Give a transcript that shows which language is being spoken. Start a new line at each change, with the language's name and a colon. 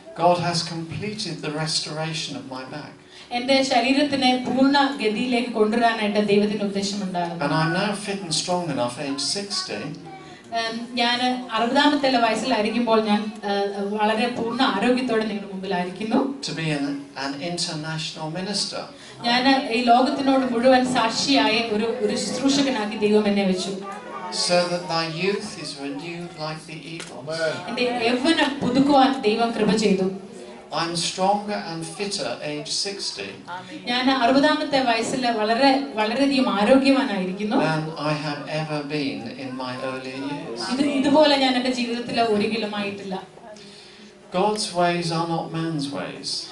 English: God has completed the restoration of my back.
Malayalam: എൻ്റെ ശരീരത്തിനെ പൂർണ്ണ ഗതിയിലേക്ക് കൊണ്ടുവരാനായിട്ട് ദൈവത്തിന്റെ ഉദ്ദേശമുണ്ടായിരുന്നു.
English: And I'm now fit and strong enough, age 60.
Malayalam: ഞാൻ 60-ാമത്തെ വയസ്സിലായിരിക്കുമ്പോൾ ഞാൻ വളരെ പൂർണ്ണ ആരോഗ്യത്തോടെ നിങ്ങളുടെ മുമ്പിലായിരിക്കുന്നു.
English: To be an international minister.
Malayalam: ഞാൻ ഈ ലോകത്തിനോട് മുഴുവൻ സാക്ഷിയായ ഒരു ശുശ്രൂഷകനാക്കി ദൈവം എന്നെ വെച്ചു.
English: So that thy youth is renewed like the eagles.
Malayalam: എൻ്റെ യൗവനം പുതുക്കുവാൻ ദൈവം കൃപ ചെയ്തു.
English: I'm stronger and fitter age 60.
Malayalam: ഞാൻ 60-ാമത്തെ വയസ്സിൽ വളരെയധികം ആരോഗ്യവാനായിരിക്കുന്നു.
English: Than I have ever been in my earlier years.
Malayalam: ഇതുപോലെ ഞാൻ എൻ്റെ ജീവിതത്തിൽ ഒരിക്കലും ആയിട്ടില്ല.
English: God's ways are not man's ways.